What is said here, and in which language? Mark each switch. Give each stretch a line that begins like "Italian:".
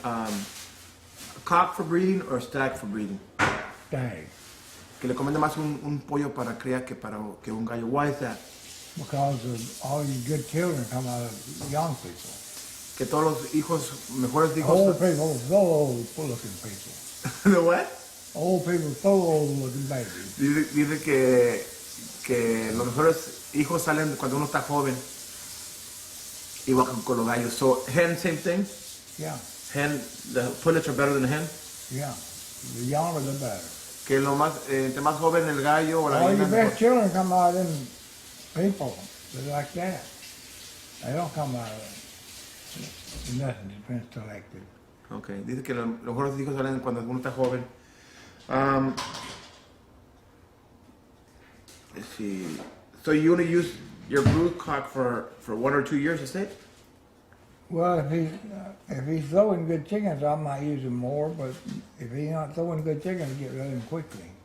English: A cock for breeding or stag for breeding? Stag.
Spanish: Que le recomienda más un pollo para criar que un gallo.
English: Why is that? Because all your good children come out of young people.
Spanish: Que todos los mejores hijos.
English: Old people, so old looking people. ¿De what? Old people, so old looking babies.
Spanish: Dice que los mejores hijos salen cuando uno está joven. Igual con los gallos.
English: So, hen, same thing? Yeah, Hen, the pullets are better than the hen? yeah. The younger the better.
Spanish: Que entre más joven el gallo o la
English: All your
Spanish: gallina.
English: best children come out of them people. They're like that. They don't come out of nothing that's been selected.
Spanish: Ok, dice que los mejores hijos salen cuando uno está joven.
English: Let's see. So you only use your broodcock for 1 or 2 years, is it? Well, if he's throwing good chickens, I might use him more. But if he's not throwing good chickens, get rid of him quickly.